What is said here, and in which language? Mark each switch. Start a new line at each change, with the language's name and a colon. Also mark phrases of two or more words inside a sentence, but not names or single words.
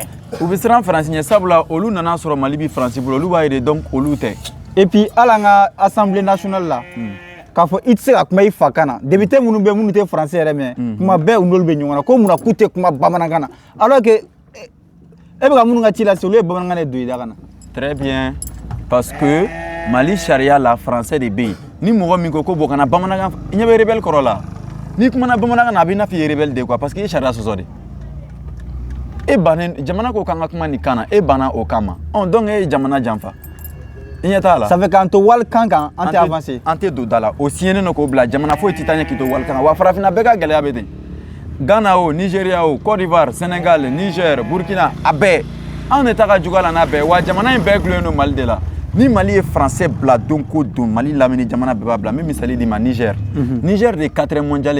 Bambara: u bɛ siran France ɲɛ sabula olu nana sɔrɔ Mali bi France bolo olu b'a ye de donc olu tɛ
French: et puis
Bambara: hali an ka
French: assemblée nationale
Bambara: la k'a fɔ i tɛ se ka kuma i fa kan na député minnu bɛ minnu tɛ français yɛrɛ mɛn kuma bɛɛ u n'olu bɛ ɲɔgɔn na ko munna k'u tɛ kuma bamanankan na
French: alors que
Bambara: e bɛ ka minnu ka ci lase olu ye bamanankan de don i da ka na
French: très bien parce que
Bambara: Mali charia la français de bɛ yen ni mɔgɔ min ko bon kana bamanankan i ɲɛ bɛ rebelle kɔrɔ la n'i kumana bamanankan na a bɛ i n'a fɔ i ye rebelle de quoi parce que i ye charia sɔsɔ de e bannen jamana ko k'an ka kuma nin kan na e banna o kama donc e ye jamana janfa i ɲɛ t'a la
French: ça fait
Bambara: k'an to walikan kan an tɛ avancer an tɛ don da la o siɲɛnen don k'o bila jamana foyi tɛ taa ɲɛ k'i to walikan kan wa farafinna bɛɛ ka gɛlɛya bɛ ten Ghana o Nigeria o Côte d'Ivoire Sénégal Niger Burkina a bɛɛ anw de ta ka jugu a la n'a bɛɛ wa jamana in bɛɛ gulonnen don Mali de la ni Mali ye français bila don ko don Mali lamini jamana bɛɛ b'a bila n bɛ misali di ma Niger Niger de 4e mondial